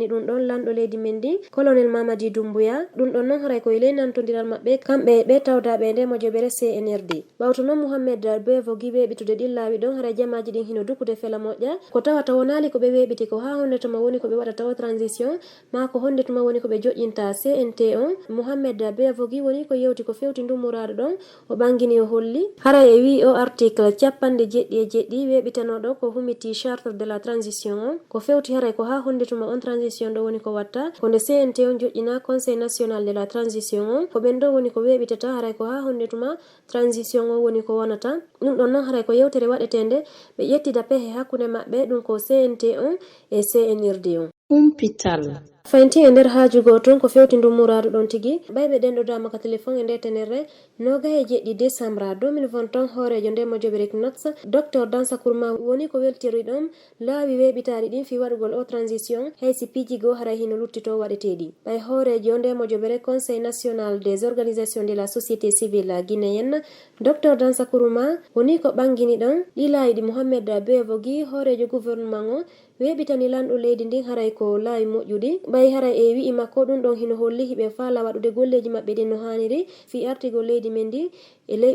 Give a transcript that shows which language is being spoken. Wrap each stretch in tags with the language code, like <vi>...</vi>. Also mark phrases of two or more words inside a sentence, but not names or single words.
<ff>ɗum ɗon lanɗo leydi men ndi colonel Mamadi Doumbouya ɗum ɗon noon haray koye ley nantodiral maɓɓe kamɓe ɓe tawdaɓe nde mojobere CNRD ɓawto noon Mohamed Beavogui weɓitude ɗin laawi ɗon haray jamaji ɗin hino dukude fela moƴƴa ko tawata wonali koɓe weɓiti ko ha honde tuma woni koɓe waɗata o transition ma ko honde tuma woni koɓe joƴƴinta CNT on Mohamed Beavogui woni ko yewti ko fewti ndumuraɗo ɗon o ɓangini o holli haray e wi o article 77 weɓitanoɗo ko humiti</ff> <fr>charte de la transition</fr> <ff>on ko fewti haray ko ha honde tuma on transition ɗo woni ko watta ko nde CNT on joƴƴina</ff> <fr>Conseil national de la transition</fr> <ff>on ko ɓen ɗo woni ko weɓitata haray ko ha honde tuma transition on woni ko wonata ɗum ɗon noon haray ko yewtere waɗetende ɓe ƴettida pehe hakkude maɓɓe ɗum ko CNT on e CNRD on. Kumpital. faynti e nder haajugo toon ko fewti ndummuraɗo ɗon tigi ɓayɓe ɗen ɗo dama ka téléphone e nder tenerre 27 décembre 2021 hoorejo nde mojoɓe Knox docteur Dansa Kourma woni ko weltiri ɗon laawi weɓitaɗi ɗin fi waɗugol o transition haysi piijigo haray hino luttito waɗeteɗi ɓay hoorejo nde mojoɓere</ff> <fr>conseil national des organisations de la société civile guinéenne</fr> <ff>docteur Dansa Kourma woni ko ɓangini ɗon ɗi laayiɗi Mohamed Beavogui hoorejo gouvernement o weɓitani lanɗo leydi ndin haray ko laawi moƴƴuɗi ɓay haray e wi'i makko ɗum ɗon hino holli hiɓe faala waɗude golleji maɓɓe ɗin no haniri fi artigol leydi men ndi e ley</ff>